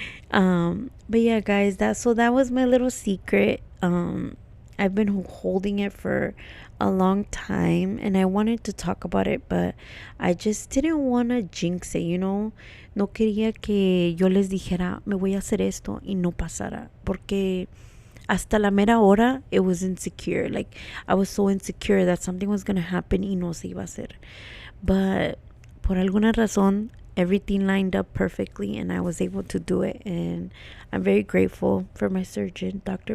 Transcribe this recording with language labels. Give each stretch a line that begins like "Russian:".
English: But yeah, guys, that was my little secret. I've been holding it for a long time and I wanted to talk about it, but I just didn't want to jinx it, you know.
Spanish: No quería que yo les dijera, me voy a hacer esto y no pasara. Porque hasta la mera hora,
English: it was insecure. Like, I was so insecure that something was going to happen
Spanish: y no se iba a hacer.
English: But
Spanish: por alguna razón,
English: everything lined up perfectly and I was able to do it. And I'm very grateful for my surgeon, Dr.